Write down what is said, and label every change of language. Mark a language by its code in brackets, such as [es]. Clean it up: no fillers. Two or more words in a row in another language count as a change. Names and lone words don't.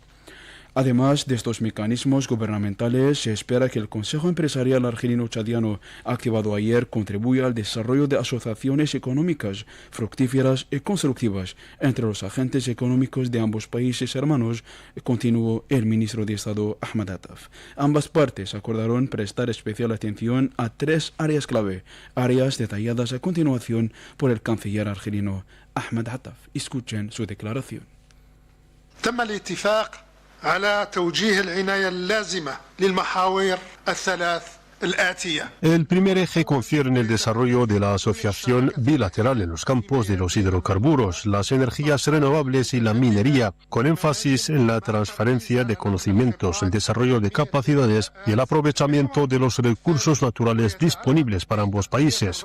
[es] Además de estos mecanismos gubernamentales, se espera que el Consejo Empresarial Argelino-Chadiano, activado ayer, contribuya al desarrollo de asociaciones económicas fructíferas y constructivas entre los agentes económicos de ambos países hermanos, continuó el ministro de Estado Ahmed Attaf. Ambas partes acordaron prestar especial atención a tres áreas clave, áreas detalladas a continuación por el canciller argelino Ahmed Attaf. Escuchen su declaración. [ar] على توجيه العناية اللازمة للمحاور الثلاث [es] El primer eje concierne el desarrollo de la asociación bilateral en los campos de los hidrocarburos, las energías renovables y la minería, con énfasis en la transferencia de conocimientos, el desarrollo de capacidades y el aprovechamiento de los recursos naturales disponibles para ambos países.